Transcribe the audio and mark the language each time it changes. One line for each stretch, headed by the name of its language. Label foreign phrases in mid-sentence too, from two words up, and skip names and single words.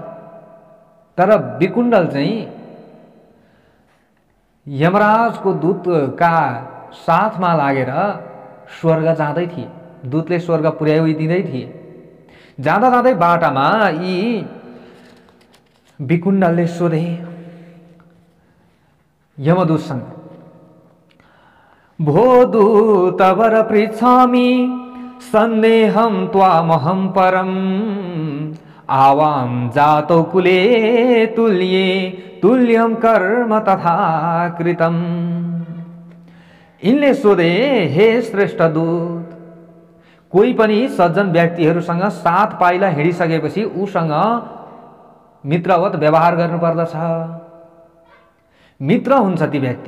Nepali: तर विकुण्डल चाहिँ यमराजको दूतका साथमा लागेर स्वर्ग जाँदै थिए। दूतले स्वर्ग पुर्याइदिँदै थिए। जाँदा जाँदै बाटामा यी विकुण्डलले सोधे यमदूतसँग,
Sanskrit: भो दूतवर पृच्छामि सन्देहं त्वामहं परम् आवां जातौ कुले तुल्ये तुल्यम कर्म तथा कृतम।
Nepali: यिनले सोधे, हे श्रेष्ठ दूत, कोही पनि सज्जन व्यक्तिहरूसँग 7 पाइला हिँडिसकेपछि उसँग मित्रवत व्यवहार गर्नुपर्दछ। मित्र हुन्छ ती व्यक्ति।